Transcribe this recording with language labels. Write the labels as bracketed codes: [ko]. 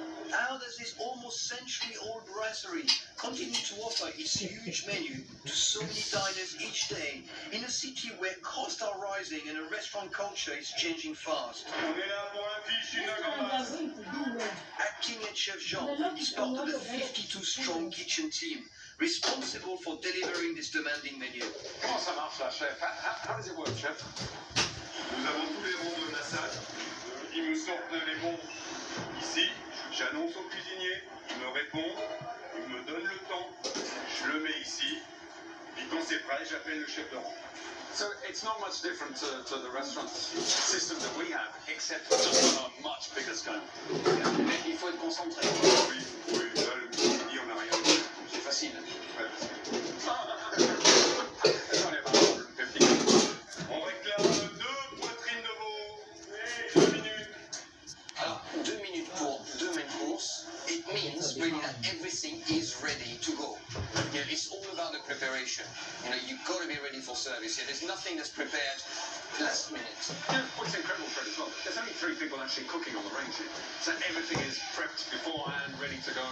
[en] How does this almost century-old brasserie continue to offer its huge menu to so many diners each day in a city where costs are rising and a restaurant culture is changing fast? Acting head chef Jean is part of the 52-strong kitchen team responsible for delivering this demanding menu. [fr] Comment ça marche là, chef? [en] How does it work, chef? [fr] Nous avons tous les bons de Nassau. Ils me sortent les bons ici. J'annonce au cuisinier, il me répond, il me donne le temps, je le mets ici, puis quand c'est prêt, j'appelle le chef de rang. [en] So it's not much different to the restaurant system that we have, except just on a much bigger scale. [fr] Il faut être concentré. Oui, là le cuisinier, on n'a rien à faire. C'est facile. Ouais. On réclame 2 poitrines de veau. 2 minutes. Alors, 2 minutes pour 2 main courses. [en] It means really that everything is ready to go. You know, it's all about the preparation. You know, you've got to be ready for service here. There's nothing that's prepared last minute. You know, what's incredible, Fred, as well, there's only 3 people actually cooking on the range here. So everything is prepped beforehand, ready to go.